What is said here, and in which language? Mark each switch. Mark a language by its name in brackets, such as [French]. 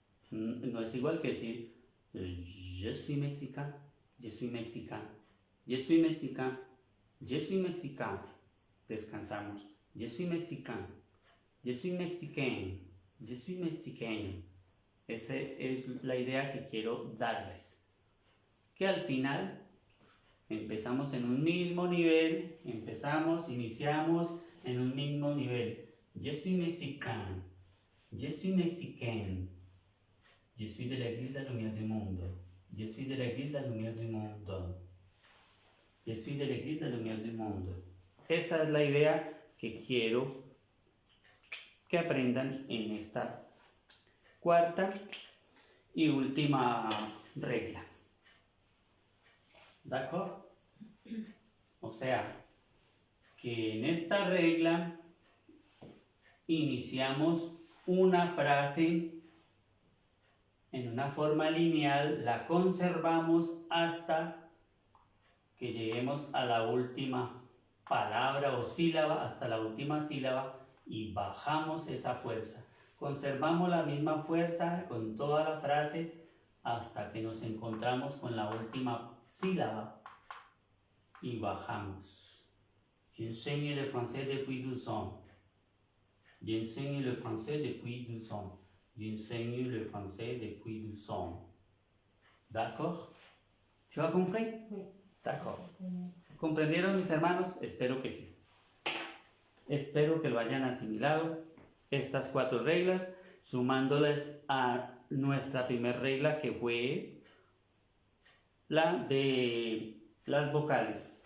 [Spanish] No es igual que decir [French] je suis mexicain, je suis mexicain, [Spanish] je suis mexicain, je suis mexicain. Descansamos. [French] Je suis mexicain, je suis mexicain, je suis mexicain. [Spanish] Esa es la idea que quiero darles. Que al final empezamos en un mismo nivel, iniciamos en un mismo nivel. [French] Je suis mexicain, je suis mexicain, je suis de l'église la lumière du monde, je suis de l'église la lumière du monde, je suis de l'église la lumière du monde. [Spanish] Esa es la idea que quiero que aprendan en esta cuarta y última regla. ¿D'accord? O sea, que en esta regla iniciamos una frase en una forma lineal, la conservamos hasta que lleguemos a la última palabra o sílaba, hasta la última sílaba, y bajamos esa fuerza. Conservamos la misma fuerza con toda la frase hasta que nos encontramos con la última sílaba y bajamos. [French] J'enseigne le français depuis 12 ans. J'enseigne le français depuis 12 ans. J'enseigne le français depuis 12 ans. D'accord? ¿Tu as compris? Oui. D'accord. [Spanish] ¿Comprendieron, mis hermanos? Espero que sí. Espero que lo hayan asimilado. Estas 4 reglas, sumándolas a nuestra primera regla, que fue la de las vocales.